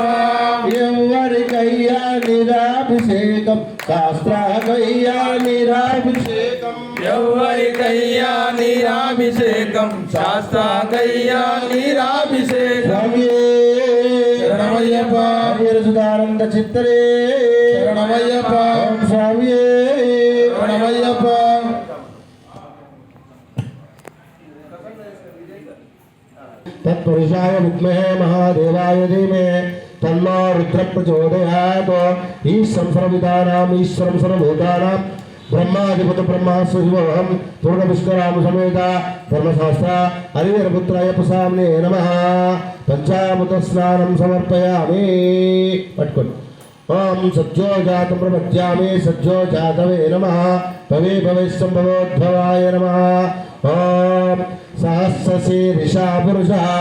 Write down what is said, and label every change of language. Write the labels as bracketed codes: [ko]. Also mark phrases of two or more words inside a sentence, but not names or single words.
[te] ఎవరికయ్యా నీరాభిషేకం శాస్త్రకయ్యా నీరాభిషేకం ఎవరికయ్యా నీరాభిషేకం శాస్త్రకయ్యా నీరాభిషేకం శరణమయ్యప్ప సుధానంద చిత్తరే శరణమయ్యప్ప ఓం స్వామి శరణమయ్యప్ప [sa] तत्पुरुषाय विद्महे महादेवाय धीमहि तन्नो रुद्र प्रचोदयात् ईश्वरं सर्वविदानाम् ईश्वरं सर्वभूतानां ब्रह्माधिपति ब्रह्मास्वहं पूर्णपुष्कराम समेत धर्मशास्त्र हरिहरपुत्राय सामने नमः पंचामृत स्नानं समर्पयामि पट्कोंडि ओम सज्जोजातं प्रपद्यामि सज्जोजातवे नमः भवे भविष्यम्भवोद्भवाय नमः ओम सहस्रशीर्षा पुरुषः